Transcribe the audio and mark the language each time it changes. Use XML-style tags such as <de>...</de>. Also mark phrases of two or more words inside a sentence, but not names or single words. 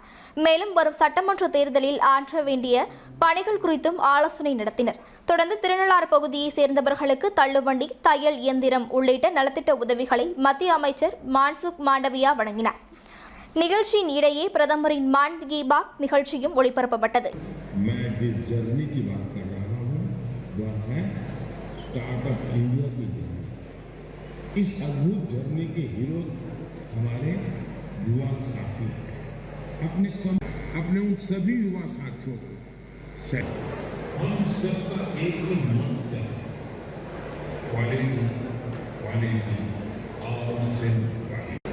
<ta>மேலும் வரும் சட்டமன்ற தேர்தலில் ஆற்ற வேண்டிய பணிகள் குறித்தும் ஆலோசனை நடத்தினர். தொடர்ந்து திருநள்ளாறு பகுதியை சேர்ந்தவர்களுக்கு தள்ளுவண்டி, தையல் இயந்திரம் உள்ளிட்ட நலத்திட்ட உதவிகளை மத்திய அமைச்சர் மன்சுக் மாண்டவியா வழங்கினார். நிகழ்ச்சியின் இடையே பிரதமரின் மன் கி பாத் நிகழ்ச்சியும் ஒளிபரப்பப்பட்டது.</ta> <hi>इस अद्भुत जर्नी के हीरो हमारे युवा साथी हैं। अपने उन सभी युवा साथियों को हम सबका एक ही मंत्र है,</hi> <en>quality quality</en> <hi>और सिर्फ क्वालिटी।</hi>